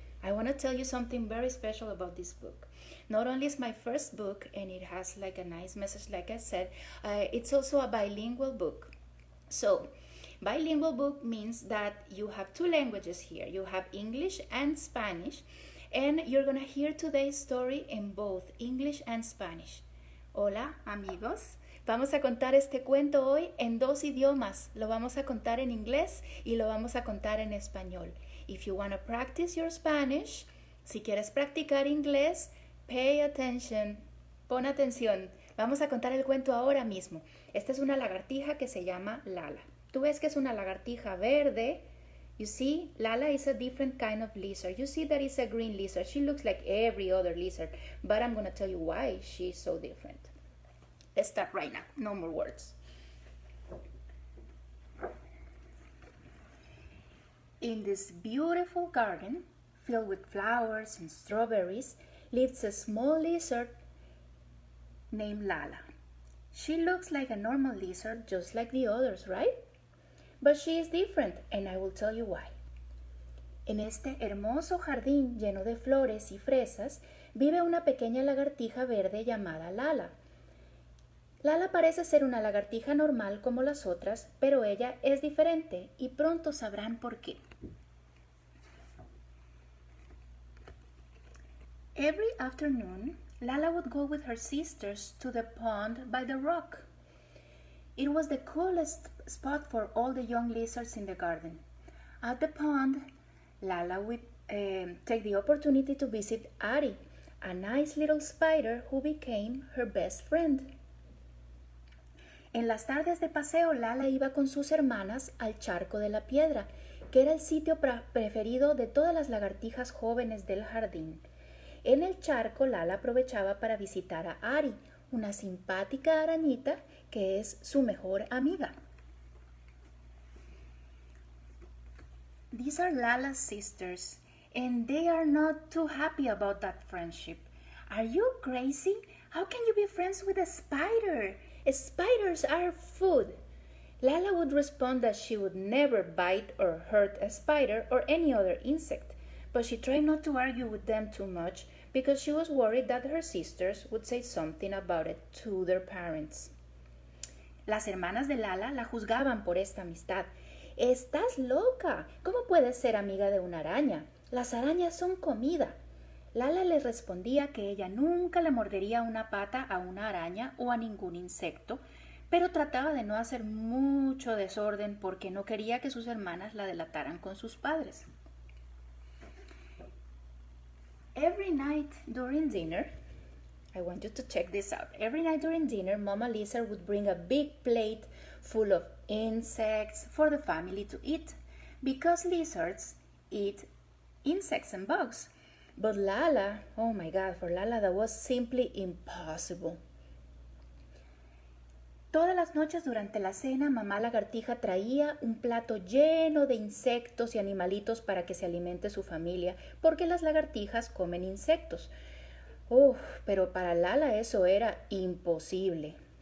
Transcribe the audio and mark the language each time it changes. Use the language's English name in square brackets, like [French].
[English] I want to tell you something very special about this book. Not only is my first book and it has like a nice message, like I said, it's also a bilingual book. So, bilingual book means that you have two languages here. You have English and Spanish, and you're going to hear today's story in both English and Spanish. [Spanish] Hola, amigos. Vamos a contar este cuento hoy en dos idiomas. Lo vamos a contar en inglés y lo vamos a contar en español. [English] If you want to practice your Spanish, [Spanish] si quieres practicar inglés, [English] pay attention, [Spanish] pon atención. Vamos a contar el cuento ahora mismo. Esta es una lagartija que se llama Lala. Tú ves que es una lagartija verde. [English] You see, Lala is a different kind of lizard. You see that it's a green lizard. She looks like every other lizard, but I'm going to tell you why she's so different. Let's start right now. No more words. In this beautiful garden, filled with flowers and strawberries, lives a small lizard named Lala. She looks like a normal lizard, just like the others, right? But she is different, and I will tell you why. [Spanish] En este hermoso jardín lleno de flores y fresas, vive una pequeña lagartija verde llamada Lala. Lala parece ser una lagartija normal como las otras, pero ella es diferente y pronto sabrán por qué. [English] Every afternoon, Lala would go with her sisters to the pond by the rock. It was the coolest spot for all the young lizards in the garden. At the pond, Lala would take the opportunity to visit Ari, a nice little spider who became her best friend. [Spanish] En las tardes de paseo, Lala iba con sus hermanas al charco de la piedra, que era el sitio preferido de todas las lagartijas jóvenes del jardín. En el charco, Lala aprovechaba para visitar a Ari, una simpática arañita que es su mejor amiga. [English] These are Lala's sisters, and they are not too happy about that friendship. Are you crazy? How can you be friends with a spider? Spiders are food. Lala would respond that she would never bite or hurt a spider or any other insect, but she tried not to argue with them too much because she was worried that her sisters would say something about it to their parents. [Spanish] Las hermanas de Lala la juzgaban por esta amistad. ¡Estás loca! ¿Cómo puedes ser amiga de una araña? Las arañas son comida. Lala les respondía que ella nunca le mordería una pata a una araña o a ningún insecto, pero trataba de no hacer mucho desorden porque no quería que sus hermanas la delataran con sus padres. [English] Every night during dinner, I want you to check this out. Every night during dinner, Mama Lizard would bring a big plate full of insects for the family to eat, because lizards eat insects and bugs. But Lala, oh my God, for Lala that was simply impossible. [Spanish] Todas las noches durante la cena, mamá lagartija traía un plato lleno de insectos y animalitos para que se alimente su familia, porque las lagartijas comen insectos. Pero para Lala eso era imposible.